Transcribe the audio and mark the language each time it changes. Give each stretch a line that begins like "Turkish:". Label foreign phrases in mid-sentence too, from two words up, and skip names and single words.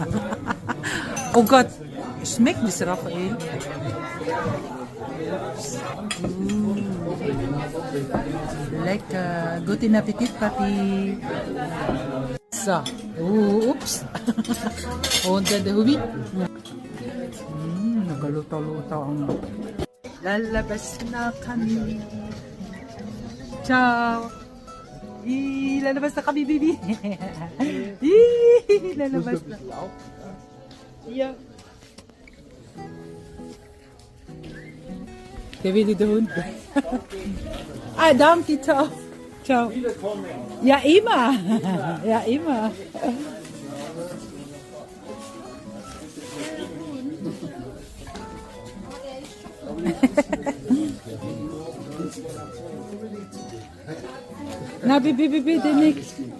English: Oh God.
German: Schmeckt das, Raphael? Lecker. Guten Appetit, Papi. So. Oops. Und dann der Hubi.
Filipino: Nagaluto-luto ang Lalabas na kami. Ciao. Lalabas na kami, baby. Lalabas na. Yeah.
German: Der will der Hund. Ah, danke, ciao. Ciao. Ja, immer. Ja, immer. Na, bitte nicht.